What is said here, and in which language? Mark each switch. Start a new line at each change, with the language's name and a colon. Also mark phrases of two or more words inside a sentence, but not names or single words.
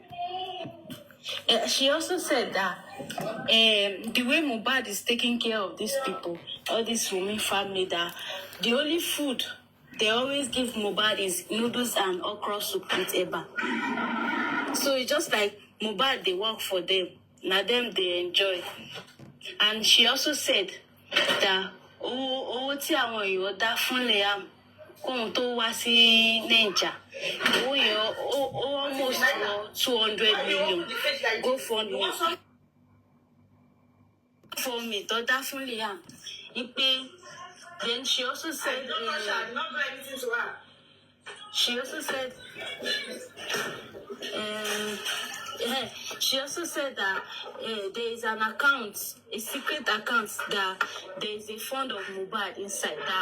English: She also said that the way Mohbad is taking care of these people, all this women family, that the only food they always give Mohbad is noodles and okra soup with eba. So it's just like Mohbad, they work for them. Now them they enjoy. And she also said that
Yoruba: owó tí àwọn èèyàn dá fún Liam kóhun tó wá sí Naija, owó yẹn
English: almost 200 million go fund me
Yoruba: tó dá fún Liam.
English: Then she also said she also said that there is an account, a secret account, that there is a fund of Mohbad inside that.